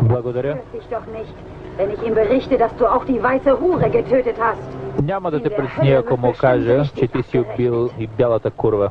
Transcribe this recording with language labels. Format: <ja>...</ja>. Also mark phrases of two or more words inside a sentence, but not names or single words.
<bg>Благодаря.</bg> <de>Wenn ich ihm berichte, dass du auch die weiße Hure getötet hast.</de> <bg>Няма да те притесни, ако му кажа, че ти си убил и бялата курва.</bg>